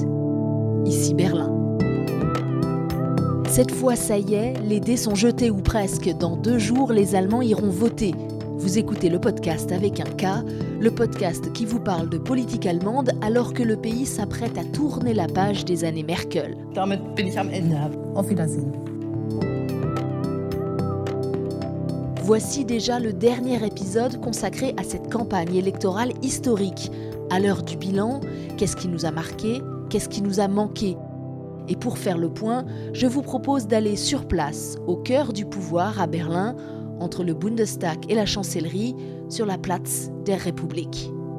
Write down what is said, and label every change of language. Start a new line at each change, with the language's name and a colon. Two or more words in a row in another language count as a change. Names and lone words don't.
French: Ici Berlin. Cette fois, ça y est, les dés sont jetés ou presque. Dans 2 jours, les Allemands iront voter. Vous écoutez le podcast avec un K, le podcast qui vous parle de politique allemande alors que le pays s'apprête à tourner la page des années Merkel.
German: Damit bin ich am Ende. Auf Wiedersehen.
French: Voici déjà le dernier épisode consacré à cette campagne électorale historique. À l'heure du bilan, qu'est-ce qui nous a marqué, qu'est-ce qui nous a manqué ? Et pour faire le point, je vous propose d'aller sur place, au cœur du pouvoir à Berlin, entre le Bundestag et la chancellerie, sur la Platz der Republik.